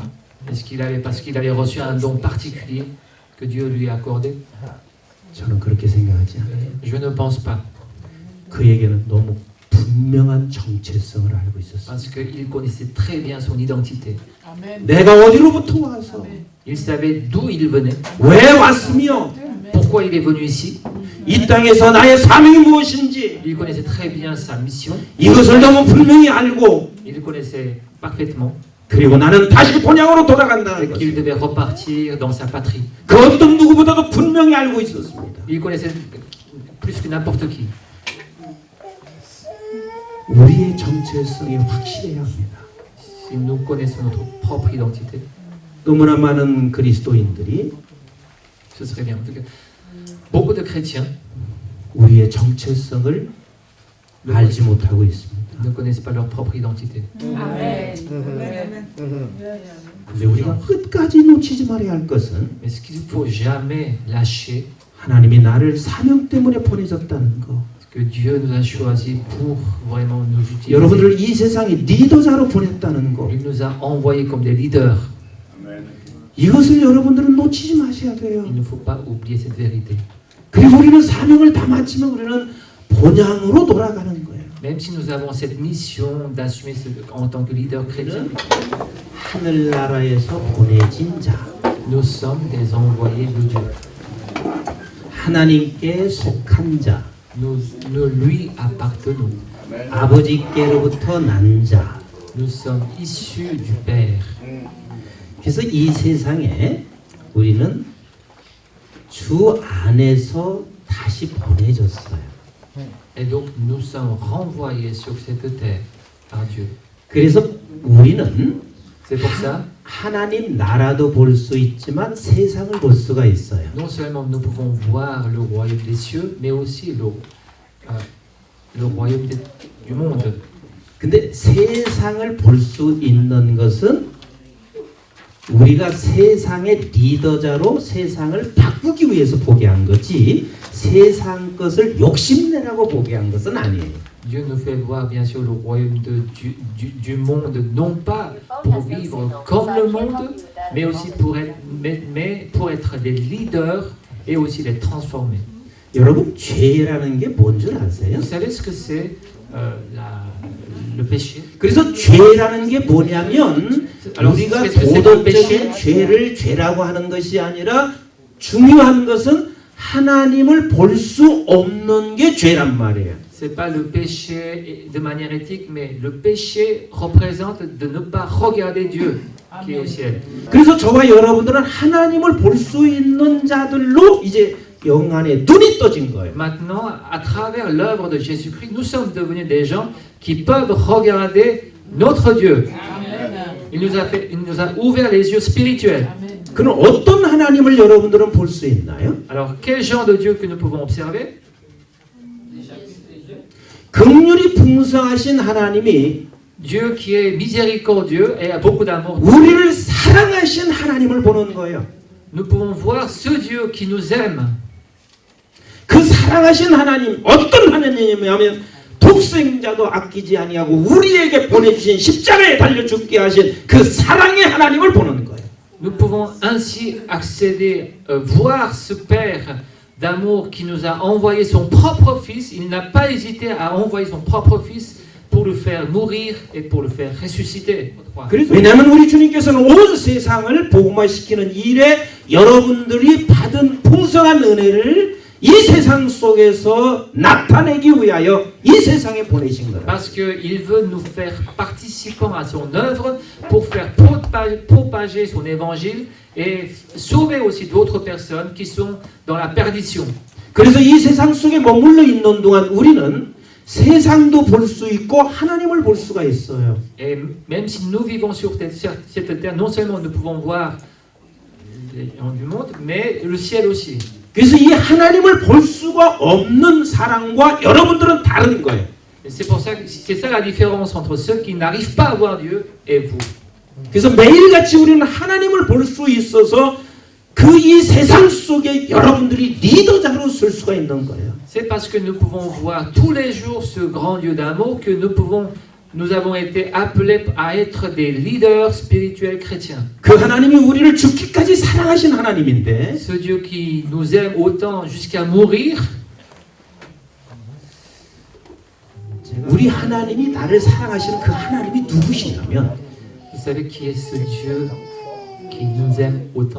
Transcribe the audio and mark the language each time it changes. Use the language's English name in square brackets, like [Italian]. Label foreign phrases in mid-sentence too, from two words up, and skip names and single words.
[French] Est-ce qu'il avait, parce qu'il avait reçu un don particulier que Dieu lui a accordé? [Korean] 저는 그렇게 생각하지 않아요. [French] Je ne pense pas, [Korean] 그에게는 너무 분명한 정체성을 알고 있었어요. [French] parce qu'il connaissait très bien son identité. [Korean] 내가 어디로부터 와서 [French] Il savait d'où il venait, [Korean] 왜 왔으며 [French] pourquoi il est venu ici. [Korean] 이 땅에서 나의 사명이 무엇인지 [French] Il connaissait très bien sa mission, [Korean] 이것을 너무 분명히 알고 [French] il connaissait parfaitement [Korean] 그리고 나는 다시 본향으로 돌아간다는 [French] qu'il [Korean] 것을 [French] devait repartir dans sa patrie. [Korean] 그 어떤 누구보다도 분명히 알고 있었습니다. [French] Il connaissait plus que n'importe qui. [Korean] 우리의 정체성이 확실해야 합니다. [French] Si nous connaissons notre propre identité, [Korean] 너무나 많은 그리스도인들이 [French] ce serait bien. En tout cas, beaucoup de chrétiens [Korean] 우리의 정체성을 알지 못하고 있습니다. [French] ne connaissent pas leur propre identité. [Korean] 근데 우리가 끝까지 놓치지 말아야 할 것은 [French] Mais ce qu'il ne faut jamais lâcher, [Korean] 하나님이 나를 사명 때문에 보내셨다는 거. [French] que Dieu nous a choisis pour vraiment nous utiliser. [Korean] 여러분들을 이 세상의 리더자로 보냈다는 거. [French] Il nous a envoyés comme des leaders. [Korean] 이것을 여러분들은 놓치지 마셔야 돼요. [French] Il ne faut pas oublier cette vérité. [Korean] 그리고 우리는 사명을 다 마치면 우리는 본향으로 돌아가는 거예요. [French] Même si nous avons cette mission d'assumer en tant que leader chrétien, [Korean] 하늘나라에서 보내진 자, [French] nous sommes des envoyés de Dieu. [Korean] 하나님께 속한 자, [French] Nous lui appartenons. [Korean] 아버지께로부터 난 자. [French] Nous sommes issus du Père. [Korean] 그래서 이 세상에 우리는 주 안에서 다시 보내졌어요. [French] Et donc nous sommes renvoyés sur cette terre par Dieu. [Korean] 그래서 우리는 [French] C'est pour ça, [Korean] 하나님 나라도 볼 수 있지만 세상을 볼 수가 있어요. [French] non seulement nous pouvons voir le royaume des cieux, mais aussi le royaume du monde. [Korean] 근데 세상을 볼 수 있는 것은 우리가 세상의 리더자로 세상을 바꾸기 위해서 보게 한 거지 세상 것을 욕심내라고 보게 한 것은 아니에요. [French] Dieu nous fait voir bien sûr le royaume du monde, non pas pour vivre comme le monde, mais aussi pour être des leaders et aussi les transformer. [Korean] 여러분 죄라는 게 뭔 줄 아세요? [French] Vous savez ce que c'est le péché? [Korean] 그래서 죄라는 게 뭐냐면 우리가 도덕적인 죄를 죄라고 하는 것이 아니라 중요한 것은 하나님을 볼 수 없는 게 죄란 말이에요. [French] C'est pas le péché de manière éthique, mais le péché représente de ne pas regarder Dieu qui est au ciel. [Korean] 그래서 저와 여러분들은 하나님을 볼 수 있는 자들로 이제 영안에 눈이 떠진 거예요. [French] Maintenant, à travers l'œuvre de Jésus-Christ, nous sommes devenus des gens qui peuvent regarder notre Dieu. Il nous a ouvert les yeux spirituels. [Korean] 그럼 어떤 하나님을 여러분들은 볼 수 있나요? [French] Alors, quel genre de Dieu que nous pouvons observer? [Korean] 긍휼이 풍성하신 하나님이 [French] Dieu qui est miséricordieux et a beaucoup d'amour. [Korean] 우리를 사랑하신 하나님을 보는 거예요. [French] Nous pouvons voir ce Dieu qui nous aime. [Korean] 그 사랑하신 하나님 어떤 하나님이냐면 독생자도 아끼지 아니하고 우리에게 보내주신 십자가에 달려 죽게 하신 그 사랑의 하나님을 보는 거예요. [French] Nous pouvons ainsi accéder, voir ce Père d'amour qui nous a envoyé son propre Fils. Il n'a pas hésité à envoyer son propre Fils pour le faire mourir et pour le faire ressusciter. [Korean] 왜냐하면 우리 주님께서는 온 세상을 복음화시키는 일에 여러분들이 받은 풍성한 은혜를 이 세상 속에서 나타내기 위하여 이 세상에 보내신 거예요. [French] Parce qu'il veut nous faire participants à son œuvre pour faire propager son évangile et sauver aussi d'autres personnes qui sont dans la perdition. [Korean] 그래서 이 세상 속에 머물러 있는 동안 우리는 세상도 볼 수 있고 하나님을 볼 수가 있어요. [French] Et même si nous vivons sur cette terre, non seulement nous pouvons voir les gens du monde, mais le ciel aussi. [Korean] 그래서 이 하나님을 볼 수가 없는 사람과 여러분들은 다른 거예요. [French] Et c'est pour ça que c'est ça la différence entre ceux qui n'arrivent pas à voir Dieu et vous. [Korean] 그래서 매일같이 우리는 하나님을 볼 수 있어서 그 이 세상 속에 여러분들이 리더자로 설 수가 있는 거예요. [French] C'est parce que nous pouvons voir tous les jours ce grand Dieu d'amour que nous avons été appelés à être des leaders spirituels chrétiens. [Korean] 그 하나님이 우리를 죽기까지 사랑하신 하나님인데 [French] Ce Dieu qui nous aime autant jusqu'à mourir. [Korean] 우리 하나님이 나를 사랑하시는 그 하나님이 누구시냐면 [French] Vous savez qui est ce Dieu qui nous aime autant?